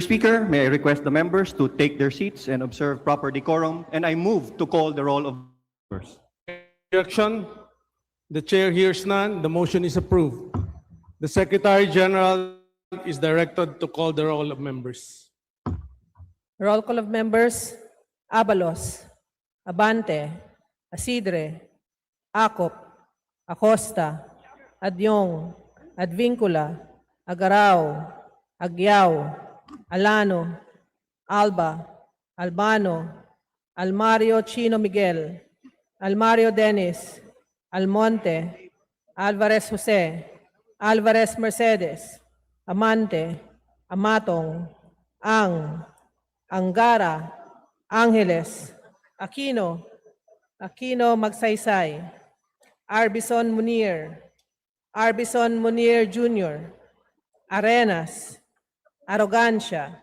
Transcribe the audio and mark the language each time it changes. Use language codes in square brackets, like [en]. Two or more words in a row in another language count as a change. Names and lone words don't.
[en] Speaker, may I request the members to take their seats and observe proper decorum, and I move to call the roll of members. Objection? The chair hears none. The motion is approved. The Secretary General is directed to call the roll of members. Roll call of members: Abalos, Abante, Asidre, Acop, Acosta, Adyong, Advincula, Agarao, Agyao, Alano, Alba, Albano, Almario Chino Miguel, Almario Dennis, Almonte, Alvarez Jose, Alvarez Mercedes, Amante, Amatong, Ang, Angara, Angeles, Aquino, Aquino Magsaysay, Arbison Munir, Arbison Munir Jr., Arenas, Arrogancia,